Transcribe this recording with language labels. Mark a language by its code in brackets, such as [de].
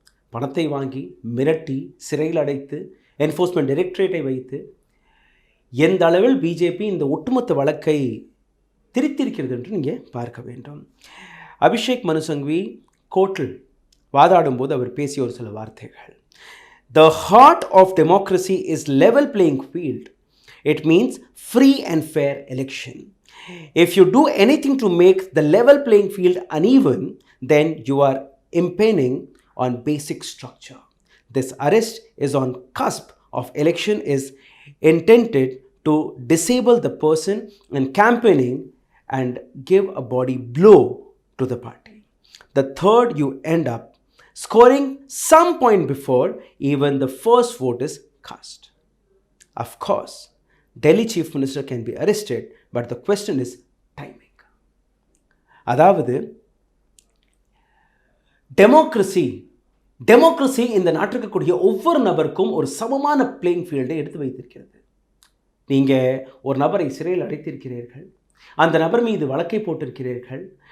[ta] பணத்தை வாங்கி மிரட்டி சிறையில் அடைத்து என்ஃபோர்ஸ்மெண்ட் டைரக்டரேட்டை வைத்து எந்த அளவில் பிஜேபி இந்த ஒட்டுமொத்த வழக்கை திரித்திருக்கிறது என்று நீங்கள் பார்க்க வேண்டும். அபிஷேக் மனு சங்வி கோர்ட்டில் வாதாடும் போது அவர் பேசிய ஒரு சில வார்த்தைகள். [en] The heart of democracy is level playing field. It means free and fair election. If you do anything to make the level playing field uneven, then you are impinging on basic structure. This arrest is on cusp of election is intended to disable the person in campaigning and give a body blow to the party. The third, you end up scoring some point before even the first vote is cast. Of course, Delhi Chief Minister can be arrested, but the question is timing. [ta] அதாவது democracy இந்த நாட்டுக்கு கூடிய ஒவ்வொரு நபருக்கும் ஒரு சமமான playing ஃபீல்டை எடுத்து வைத்திருக்கிறது. நீங்கள் ஒரு நபரை சிறையில் அடைத்திருக்கிறீர்கள், அந்த நபர் மீது வழக்கை போட்டிருக்கிறீர்கள்.